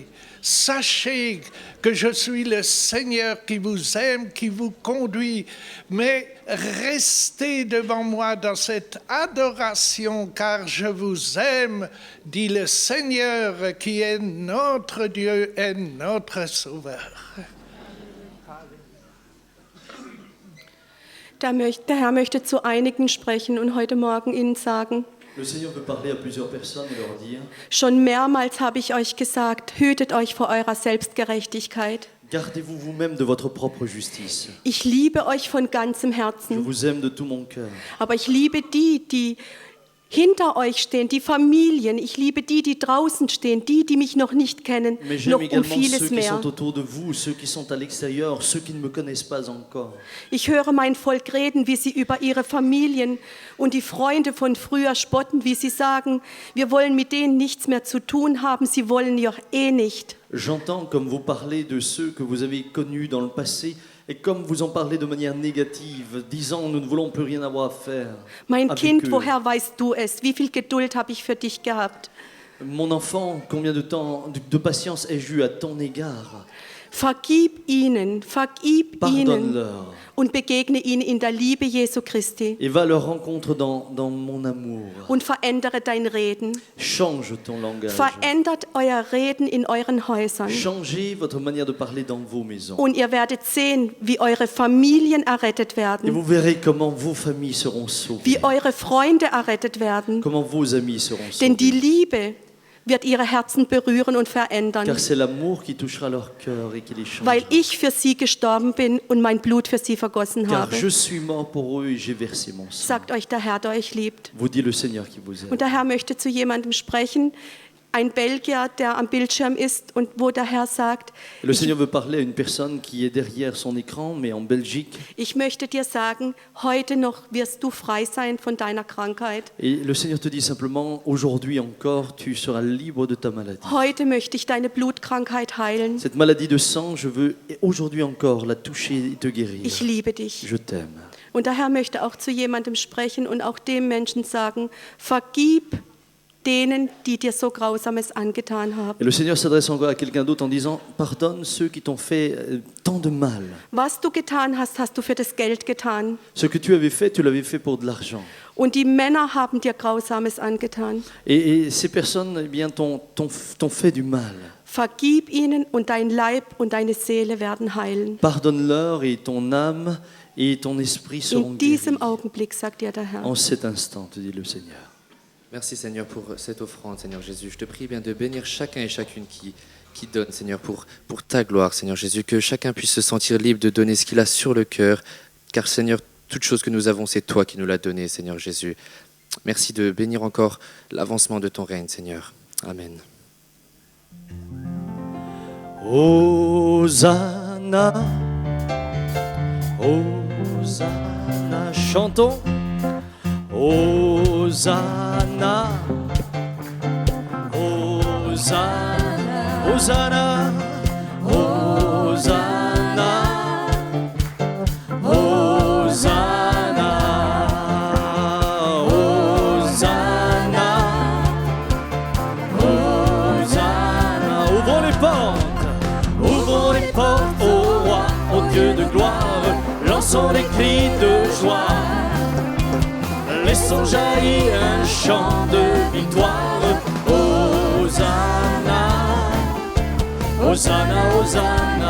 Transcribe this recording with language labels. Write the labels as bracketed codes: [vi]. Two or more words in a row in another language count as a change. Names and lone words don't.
[fr] Sachez que je suis le Seigneur qui vous aime, qui vous conduit, mais restez devant moi dans cette adoration, car je vous aime, dit le Seigneur qui est notre Dieu et notre Sauveur. [de] Der Herr möchte zu einigen sprechen und heute Morgen Ihnen sagen, [fr] Le Seigneur veut parler à plusieurs personnes et leur dire: [de] schon mehrmals habe ich euch gesagt, hütet euch vor eurer Selbstgerechtigkeit. [fr] Gardez-vous vous-même de votre propre justice. [de] Ich liebe euch von ganzem [fr] Je [de] Herzen, [fr] vous aime de tout mon cœur. [de] aber ich liebe die hinter euch stehen, die Familien. Ich liebe die draußen stehen, die mich noch nicht kennen, [fr] Mais [de] noch [fr] j'aime [de] um [fr] également ceux [de] vieles [fr] qui [de] mehr. [fr] sont autour de vous, ceux qui sont à l'extérieur, ceux qui ne me connaissent pas encore. [de] Ich höre mein Volk reden, wie sie über ihre Familien und die Freunde von früher spotten, wie sie sagen, wir wollen mit denen nichts mehr zu tun haben, sie wollen ja eh nicht. [fr] J'entends comme vous parlez de ceux que vous avez connus dans le passé et comme vous en parlez de manière négative, disant nous ne voulons plus rien avoir à faire [de] Mein [fr] avec [de] Kind, [fr] eux. [de] woher weißt du es? Wie viel Geduld habe ich für dich gehabt? [fr] Mon enfant, combien de temps, de patience ai-je eu à ton égard? [de] Vergib ihnen [fr] Pardonne-leur. [de] und begegne ihnen in der Liebe Jesu Christi [fr] Et va à leur rencontre dans mon amour. [de] und verändere dein Reden. [fr] Change ton langage. [de] Verändert euer Reden in euren Häusern. [fr] Changez votre manière de parler dans vos maisons. [de] Und ihr werdet sehen, wie eure Familien errettet [fr] Et [de] werden, [fr] vous verrez comment vos familles seront sauvées. [de] wie eure Freunde errettet werden. [fr] Comment vos amis seront [de] Denn die [fr] sauvés. [de] Liebe wird ihre Herzen berühren und verändern, [fr] Car c'est l'amour qui touchera leur cœur et qui les changera. [de] weil ich für sie gestorben bin und mein Blut für sie vergossen [fr] Car [de] habe. [fr] je suis mort pour eux et j'ai versé mon sang. [de] Sagt euch der Herr, der euch liebt. [fr] Vous dit le Seigneur qui vous aime. [de] Und der Herr möchte zu jemandem sprechen, ein Belgier, der am Bildschirm ist und wo der Herr sagt, [fr] Le Seigneur veut parler à une personne qui est derrière son écran, mais en Belgique. [de] ich möchte dir sagen, heute noch wirst du frei sein von deiner Krankheit. [fr] Et le Seigneur te dit simplement, aujourd'hui encore, tu seras libre de ta maladie. [de] Heute möchte ich deine Blutkrankheit heilen. [fr] Cette maladie de sang, je veux aujourd'hui encore la toucher et te guérir. [de] Ich liebe dich. [fr] Je t'aime. [de] Und der Herr möchte auch zu jemandem sprechen und auch dem Menschen sagen, vergib denen, die dir so Grausames angetan [fr] Et [de] haben. [fr] le Seigneur s'adresse encore à quelqu'un d'autre en disant, pardonne ceux qui t'ont fait tant de mal. [de] Was du getan hast, hast du für das Geld getan. [fr] Ce que tu avais fait, tu l'avais fait pour de l'argent. [de] Und die Männer haben dir Grausames angetan. [fr] Et ces personnes, eh bien, t'ont fait du mal. [de] Vergib ihnen und dein Leib und deine Seele werden heilen. [fr] Pardonne-leur et ton âme et ton esprit seront [de] In diesem [fr] guéris. [de] Augenblick, sagt dir der Herr. [fr] En cet instant, te dit le Seigneur. Merci Seigneur pour cette offrande, Seigneur Jésus. Je te prie bien de bénir chacun et chacune qui donne, Seigneur, pour ta gloire, Seigneur Jésus. Que chacun puisse se sentir libre de donner ce qu'il a sur le cœur. Car Seigneur, toute chose que nous avons, c'est toi qui nous l'as donné, Seigneur Jésus. Merci de bénir encore l'avancement de ton règne, Seigneur. Amen. Hosanna, Hosanna, chantons. Hosanna, Hosanna, Hosanna, Hosanna, Hosanna, Hosanna, Hosanna. Ouvrons les portes au roi, au Dieu de gloire, lançons des cris de joie. Laissons jaillir un chant de victoire. Hosanna, Hosanna, Hosanna.